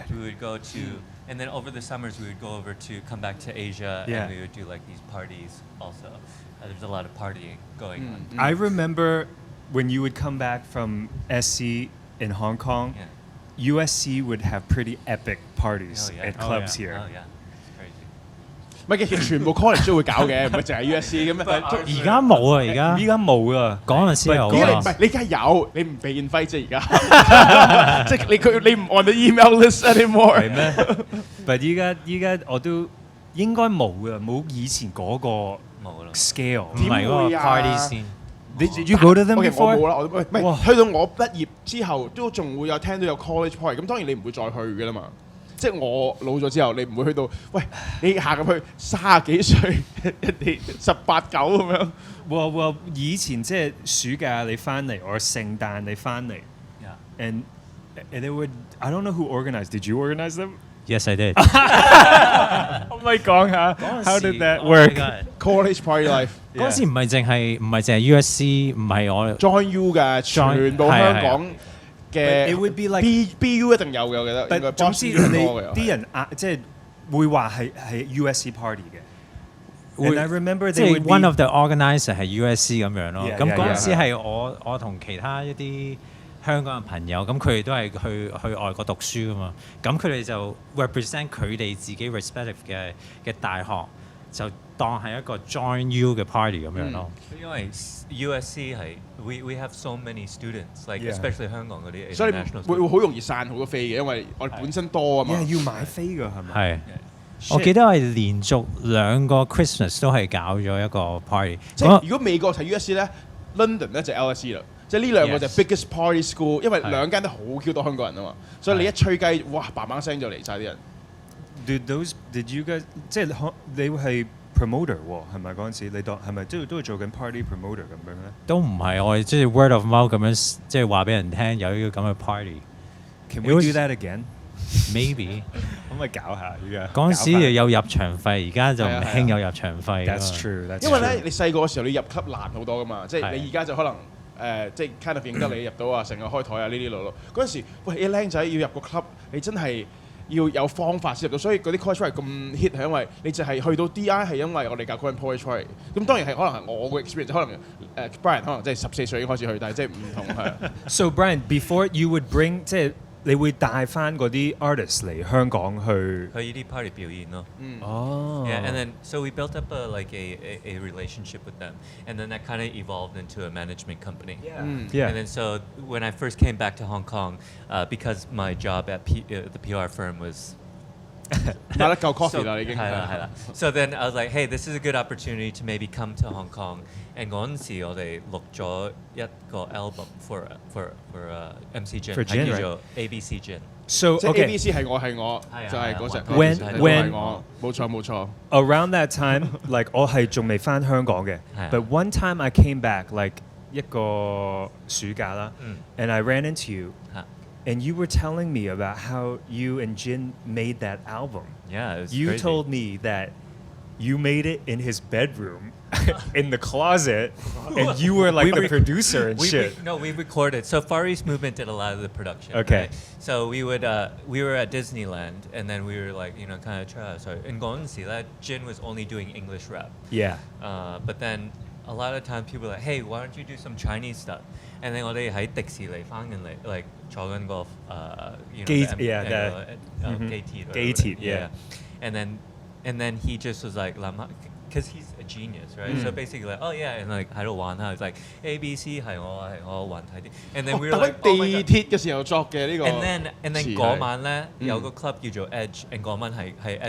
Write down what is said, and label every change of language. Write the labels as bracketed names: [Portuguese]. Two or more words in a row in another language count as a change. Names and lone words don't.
[English] We would go to, and then over the summers, we would go over to come back to Asia, and we would do like these parties also. There's a lot of partying going on. I remember when you would come back from SC in Hong Kong, USC would have pretty epic parties at clubs here. Oh yeah, it's crazy. [Cantonese] 唔係，其實全部 college 都會搞嘅，唔係淨係 USC 咁樣。而家冇啊，而家冇啊，嗰陣時有你唔係你而家有，你唔被 invite 啫而家，即係你唔 [English] on the email list anymore。 [Cantonese] 係咩？But 依家我都應該冇啊，冇以前嗰個 scale。唔係嗰個 party 先。 [English] Did you go to them before? [Cantonese] 我冇啦，我唔係去到我畢業之後，都仲會有聽到有 college party。咁當然你唔會再去嘅啦嘛。即係我老咗之後，你唔會去到，喂，你行入去30幾歲，人哋18、9咁樣。 [English] Well， [Cantonese] 以前即係暑假你翻嚟，或者聖誕你翻嚟 [English] ，and they would I don't know who organized. Did you organize them? Yes, I did. [Cantonese] 可唔可以講下 [English] How did that work? College party life [Cantonese] 嗰陣時唔係淨係 USC， 唔係我 join U 嘅，全部香港嘅 [English] It would be like [Cantonese] BU 一定有嘅，我記得。應該總之啲人即係會話係 USC party 嘅。 [English] And I remember [Cantonese] 即係 [English] one of the organizer [Cantonese] 係 USC 咁樣咯。咁嗰陣時係我同其他一啲香港嘅朋友，咁佢哋都係去外國讀書噶嘛，咁佢哋就 represent 佢哋自己 respective 嘅大學，就當係一個 join you 嘅 party 咁樣咯。因為 USC 係 [English] we have so many students like especially [Cantonese] 香港嗰啲，所以會好容易散好多飛嘅，因為我哋本身多啊嘛。要買飛㗎係咪？係。我記得我係連續2個 Christmas 都係搞咗一個 party。即係如果美國睇 USC 咧， London 咧就 LSE 啦，即係呢兩個就 [English] Yes. biggest party school， [Cantonese] 因為係兩間都好 Q 多香港人啊嘛，所以你一吹雞，哇嘭嘭聲就嚟晒啲人。 [English] Did you guys [Cantonese] 即係你係 promoter 喎係咪嗰陣時？你係咪都係做緊 [English] party promoter [Cantonese] 咁樣咧都唔係，我係即係 [English] word of mouth [Cantonese] 咁樣，即係話俾人聽有呢個咁嘅 party。 [English] ？Can It we was- do that again？ Maybe [Cantonese] 可唔可以搞下依家？嗰陣時有入場費，而家就唔係啊興有入場費㗎嘛。 [English] That's true。 [Cantonese] 因為咧，你細個嘅時候你入 club 難好多噶嘛，即係係你而家就可能即係 [English] kind of [Cantonese] 認得你入到啊，成日開台啊呢啲路路。嗰陣時，喂，你僆仔要入個 club，你真係要有方法先入到，所以嗰啲 [English] college party [Cantonese] 咁 hit 係因為你就係去到 DI 係因為我哋教 [English] college party。 [Cantonese] 咁當然係可能係我嘅 experience，可能Brian 可能即係14歲已經開始去，但係即係唔同係。 [English] So Brian, before you would bring [Cantonese] 即係你會帶翻嗰啲 artist 嚟香港去。去呢啲 party 表演咯。哦。 [English] Yeah, and then so we built up a relationship with them, and then that kind of evolved into a management company. Yeah. And then so when I first came back to Hong Kong, because my job at the PR firm was [Cantonese] 買得夠 coffee 啦已經。 [English] 係啦。So then I was like, hey, this is a good opportunity to maybe come to Hong Kong. And [Cantonese] 嗰陣時我哋錄咗一個 [English] album for MC Jin， For Jin， [Cantonese] 係叫做 ABC Jin。 [English] So [Cantonese] 即係 [English] okay. [Cantonese] ABC 係我，就係嗰隻。 [English] When [Cantonese] 係我，冇錯。 [English] Around that time, like [Cantonese] 我係仲未翻香港嘅係啊。 [English] But one time I came back, like [Cantonese] 一個暑假啦 [English] ，and I ran into you, [Cantonese] 嚇 [English] and you were telling me about how you and Jin made that album. Yeah, it was You crazy. told me that you made it in his bedroom, in the closet, and you were like the producer and shit. We recorded. So Far East Movement did a lot of the production. Okay. Right? So we were at Disneyland, and then we were like, kind of try. So in [Cantonese] 嗰陣時咧 [English] Jin was only doing English rap. Yeah. But then a lot of time people were like, hey, why don't you do some Chinese stuff? And then [Cantonese] 我哋喺迪士尼翻緊嚟， [English] like [Cantonese] 坐緊個機 [English] the yeah, gate yeah. And then he just was like, because he's a genius, right? So basically like, oh yeah, and like [Cantonese] 喺度玩下， [English] it's like ABC [Cantonese] 係我玩睇啲 [English] ，and then we were [Cantonese] 特 [English] like [Cantonese] 登 [English] oh my [Cantonese] 地 [English] god。 [Cantonese] 鐵嘅時候作嘅呢個。 [English] And then [Cantonese] 嗰晚咧有個 [English] club 叫做 Edge，and [Cantonese] 嗰晚係 [English] Edge